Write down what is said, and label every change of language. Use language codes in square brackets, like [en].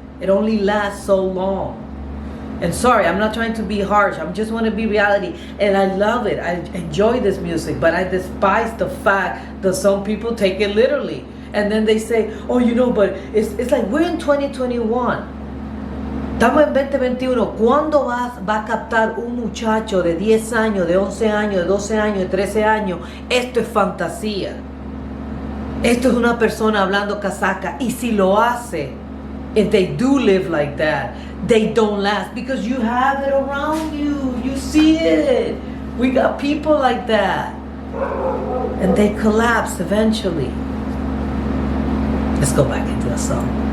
[en] It only lasts so long. And sorry, I'm not trying to be harsh. I just want to be reality. And I love it. I enjoy this music. But I despise the fact that some people take it literally. And then they say, oh, you know, but it's like we're in 2021. [es] Estamos en 2021. ¿Cuándo va a captar un muchacho de 10 años, de 11 años, de 12 años, de 13 años? Esto es fantasía. Esto es una persona hablando casaca. Y si lo hace, [en] if they do live like that, they don't last, because you have it around you. You see it. We got people like that. And they collapse eventually. Let's go back into the song.